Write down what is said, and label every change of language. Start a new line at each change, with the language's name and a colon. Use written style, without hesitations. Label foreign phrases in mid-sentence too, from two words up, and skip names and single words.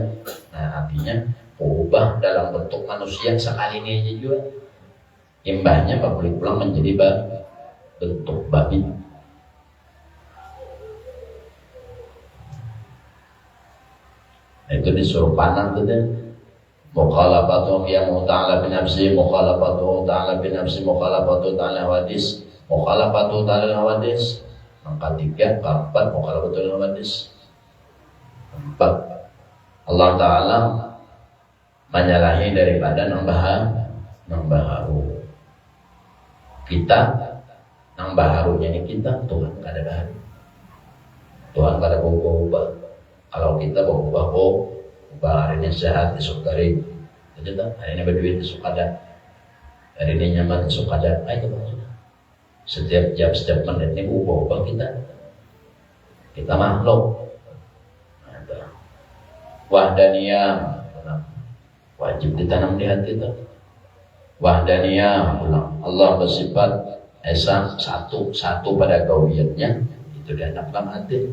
Banjar: Nah artinya ubah dalam bentuk manusia sekali ini aja juga imbahnya boleh pulang menjadi bentuk babi. Nah, itu disuruh panah tuh deh.
Arabic: مخالفة قيامه تعالى بنفسه، مخالفة تعالى بنفسه, مخالفة تعالى حوادث، مخالفة تعالى حوادث.
Banjar: Angka 3, keempat
Arabic: مخالفة تعالى حوادث.
Banjar: 4 Allah Ta'ala menyalahi daripada nambaharu. Kita nambaharunya ini kita, Tuhan kada baharu. Tuhan kada berubah. Kalau kita berubah hari ini sehat, esok garing. Jadi hari ini berduit, esok ada. Hari ini nyaman, esok ada. Itu maksudnya. Setiap jam, setiap menit ini ubah kita makhluk. Wahdaniyah wajib ditanam di hati itu. Wahdaniyah Allah bersifat esa satu pada gauiyatnya itu dianggap dalam hati.